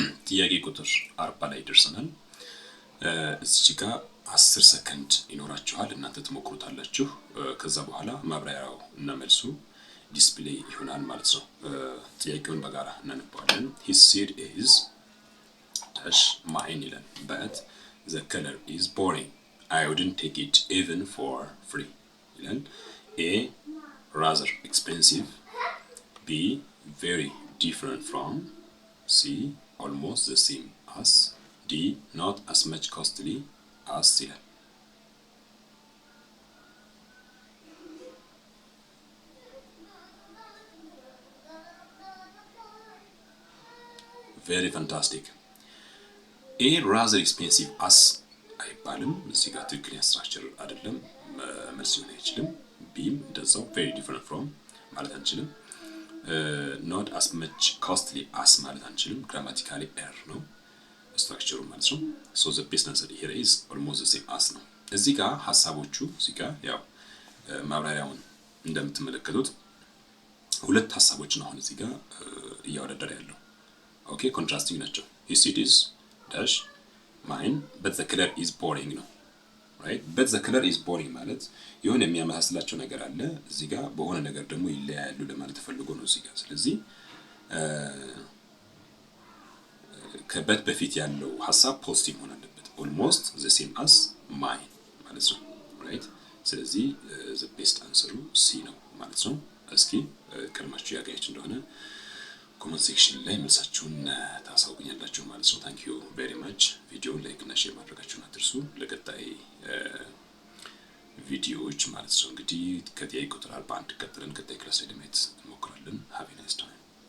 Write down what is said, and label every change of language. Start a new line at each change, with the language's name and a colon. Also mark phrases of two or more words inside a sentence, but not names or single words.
Amharic: ጥያቄ ቁጥር 40 ላይ ደርሰናል። እዚህ ጋር 10 ሰከንድ ይኖራችኋል እናንተ ትሞክሩታላችሁ። ከዛ በኋላ ማብራሪያው እና መልሱ ዲስፕሌይ ይሆናል ማለት ነው። ጥያቄውን በጋራ እናነባዋለን።
English: his seed is dash mine ይላል but the color is boring I wouldn't take it even for free ይላል። A rather expensive, B very different from, C almost the same as, D not as much costly as ይላል። very fantastic. A rather expensive as
Amharic: አይባልም። እዚህ ጋር ትክክለኛ ስትራክቸር አይደለም፣ መልስ ሊሆን አይችልም። ቢም እንደዛው
English: very different from
Amharic: ማለት አንችልም።
English: not as much costly
Amharic: as ማለት አንችልም።
English: grammatical error
Amharic: ነው ስትራክቸሩ ማለት ነው።
English: so the best answer here is almost the same as
Amharic: ነው። እዚህ ጋር ሐሳቦቹ እዚህ ጋር ያው ማብራሪያውን እንደምትመለከቱት ሁለት ሐሳቦች ነው አሁን እዚህ ጋር እያወዳደረ ያለው።
English: okay contrasting
Amharic: ናቸው።
English: his seed is dash mine but the color is boring
Amharic: ነው
English: right but the color is boring
Amharic: ማለት የሆነ የሚያመሳስላቸው ነገር አለ እዚህ ጋር በሆነ ነገር ደግሞ ይለያያሉ ለማለት ተፈልጎ ነው እዚህ ጋር። ስለዚህ ከበት በፊት ያለው ሐሳብ ፖዚቲቭ ሆነ አለበት
English: almost the same as mine
Amharic: ማለት ነው right። ስለዚህ
English: the best answer C
Amharic: ነው ማለት ነው። እስኪ ከልማችሁ ያጋያችሁ እንደሆነ
English: comment section
Amharic: ላይ መልሳችሁን ታሳውቁኛላችሁ ማለት ነው።
English: thank you very much። video like
Amharic: እና ሼር ማድረጋችሁን አትርሱ። ለቀጣይ ቪዲዮዎች ማለት ነው እንግዲህ ከጥያቄ ቁጥር 41 ቀጥለን ቀጣይ ክላስ ላይ ለማየት እንሞክራለን።
English: have a nice time